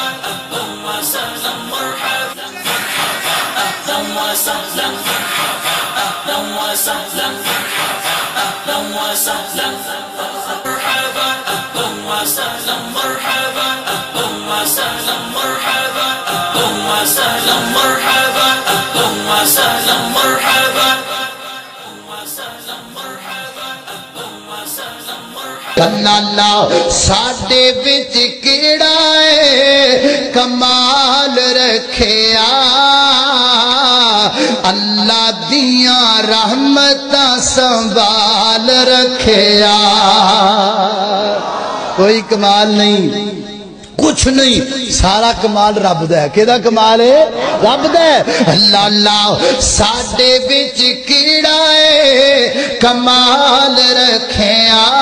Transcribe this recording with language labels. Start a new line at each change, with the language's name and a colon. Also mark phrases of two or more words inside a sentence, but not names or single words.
Arabic: أهلا وسهلا مرحبا أهلا وسهلا أهلا وسهلا أهلا وسهلا مرحبا أهلا وسهلا مرحبا أهلا وسهلا مرحبا أهلا وسهلا مرحبا أهلا وسهلا مرحبا وسهلا مرحبا أهلا وسهلا مرحبا
Punjabi: اللہ ساڈے وچ کیڑا ہے کمال رکھیا اللہ دیاں رحمتاں سنبھال رکھیا کوئی کمال نہیں کچھ نہیں سارا کمال رب دا ہے کیدا کمال ہے رب دا ہے اللہ اللہ ساڈے وچ کیڑا ہے کمال رکھیا